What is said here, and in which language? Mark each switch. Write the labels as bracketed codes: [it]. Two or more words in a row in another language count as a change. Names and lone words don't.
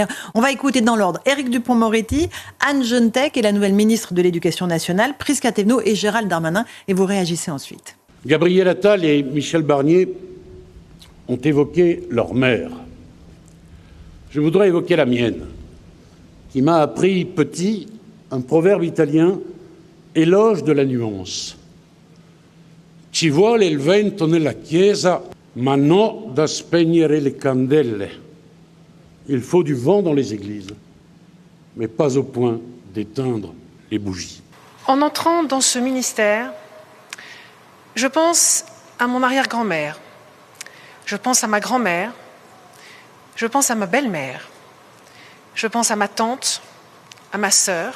[fr] On va écouter dans l'ordre Éric Dupond-Moretti, Anne Genetec et la nouvelle ministre de l'Éducation nationale, Prisca Thévenot et Gérald Darmanin, et vous réagissez ensuite. Gabriel Attal et Michel Barnier ont évoqué leur mère. Je voudrais évoquer la mienne, qui m'a appris petit un proverbe italien, éloge de la nuance. [it] Ci vuole il vento nella chiesa, ma non da spegnere le candele. [fr] Il faut du vent dans les églises, mais pas au point d'éteindre les bougies. En entrant dans ce ministère, je pense à mon arrière-grand-mère, je pense à ma grand-mère, je pense à ma belle-mère, je pense à ma tante, à ma sœur.